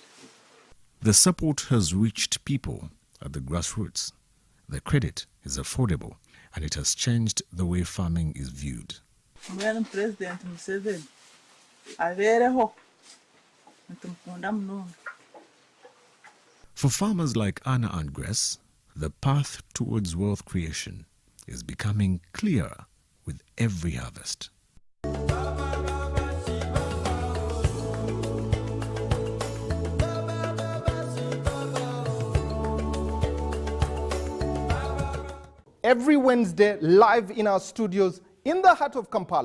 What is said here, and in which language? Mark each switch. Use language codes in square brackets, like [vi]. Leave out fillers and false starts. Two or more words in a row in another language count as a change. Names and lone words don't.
[en] The support has reached people at the grassroots. The credit is affordable, and it has changed the way farming is viewed. [nyn] Mwene President Museveni abereho ntumukunda munonga. [en] For farmers like Anna and Grace, the path towards wealth creation is becoming clearer with every harvest. Every Wednesday, live in our studios in the heart of Kampala.